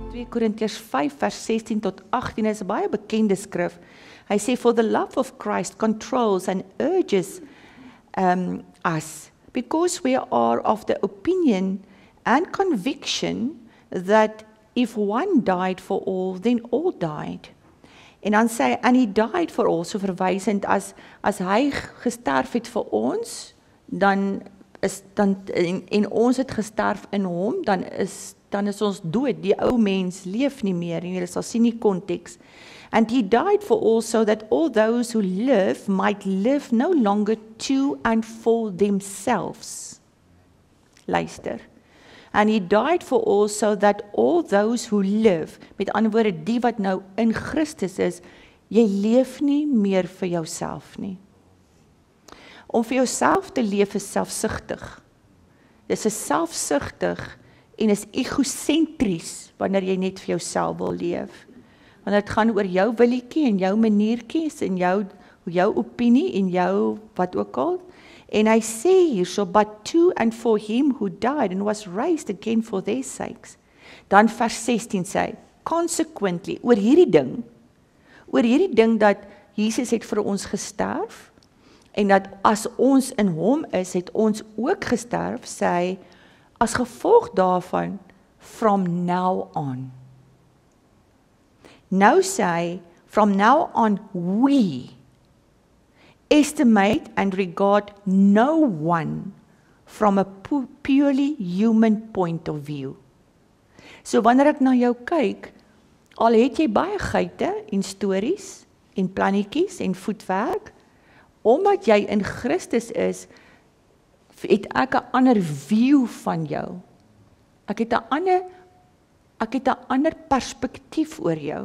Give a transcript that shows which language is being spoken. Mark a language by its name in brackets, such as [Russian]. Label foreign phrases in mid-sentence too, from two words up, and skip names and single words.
[Afrikaans] Korintiërs 5 vers 16 tot 18 is 'n baie bekende skrif. Hy sê, [English] for the love of Christ controls and urges us, because we are of the opinion and conviction that if one died for all, then all died. [Afrikaans] En dan sê hy, [English] and he died for all, [Afrikaans] so verwysend as hy gesterf het vir ons, en ons het gesterf in hom, dan is ons dood, die ou mens leef nie meer, en jy sal sien die konteks. [English] And he died for all, so that all those who live might live no longer to and for themselves. Luister. And he died for all, so that all those who live, [Afrikaans] met ander woorde, die wat nou in Christus is, jy leef nie meer vir jouself nie. Om vir jouself te leef is selfsugtig. Dis 'n selfsugtig en is egosentries wanneer jy net vir jouself wil leef. Want dit gaan oor jou willetjie en jou maniertjies en jou opinie en jou wat ook al. En hy sê hierso, [English] but to and for him who died and was raised again for their sakes. [Afrikaans] Dan vers 16 sê hy, consequently, oor hierdie ding dat Jesus het vir ons gesterf, en dat as ons in hom is, het ons ook gesterf, sê hy, as gevolg daarvan, [English] from now on. [Afrikaans] Nou sê hy, [English] from now on we estimate and regard no one from a purely human point of view. [Afrikaans] So wanneer ek na jou kyk, al het jy baie geite en stories en plannetjies en voetwerk, omdat jy in Christus is, het ek 'n ander view van jou. Ek het 'n ander perspektief oor jou.